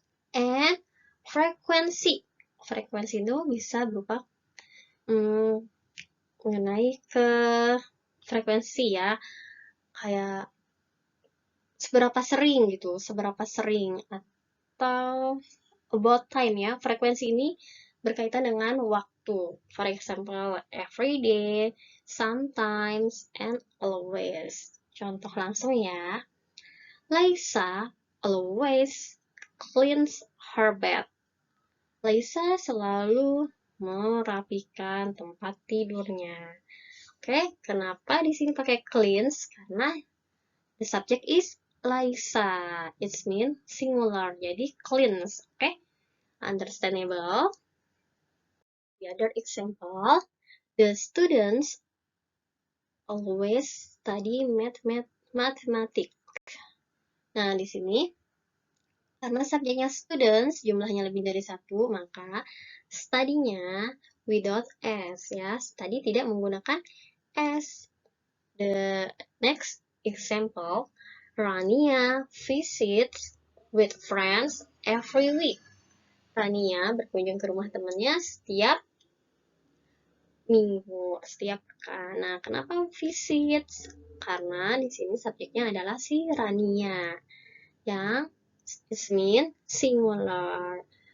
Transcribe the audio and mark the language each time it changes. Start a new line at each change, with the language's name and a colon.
Indonesian: And frekuensi itu bisa berupa mengenai ke frekuensi ya, kayak seberapa sering atau
English: about time
Indonesian: ya. Frekuensi ini berkaitan dengan waktu.
English: For example, every day, sometimes, and always.
Indonesian: Contoh langsung ya.
English: Laisa always cleans her bed.
Indonesian: Laisa selalu merapikan tempat tidurnya. Oke, kenapa di sini pakai cleans? Karena
English: the subject is Laisa. It means singular. Jadi cleans. Oke, understandable. The other example, the students always study mathematics.
Indonesian: Nah, di sini karena subjeknya students, jumlahnya lebih dari satu, maka study-nya
English: without s
Indonesian: ya. Study tidak menggunakan s.
English: The next example, Rania visits with friends every week.
Indonesian: Rania berkunjung ke rumah temannya setiap minggu, setiap pekan. Nah, kenapa visits? Karena di sini subjeknya adalah si Rania yang
English: is mean singular.